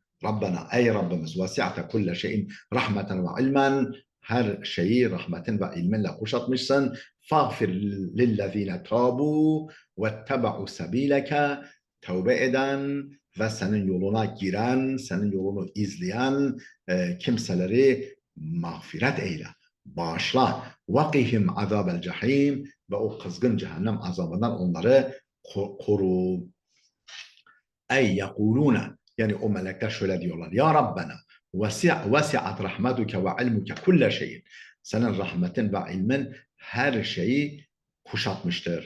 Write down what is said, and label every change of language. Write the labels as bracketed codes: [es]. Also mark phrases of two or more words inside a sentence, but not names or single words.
[tr] Rabbena, ey Rabbimiz, [ar] وسعت كل شيء رحمة وعلما, [tr] her şeyi rahmetin ve ilminle kuşatmışsın. [ar] فاغفر للذين تابوا واتبعوا سبيلك, [tr] tövbe eden ve senin yoluna giren, senin yolunu izleyen kimseleri mağfiret eyle, bağışla. [ar] وَقِهِمْ عَذَابَ الْجَحِيمِ, [tr] ve o kızgın cehennem azabından onları koru. [ar] أي يقولون, [tr] yani o melekler şöyle diyorlar. [ar] يا ربنا، وسعت رحمتك وعلمك كل شيء. [tr] Senin rahmetin ve ilmin her şeyi kuşatmıştır.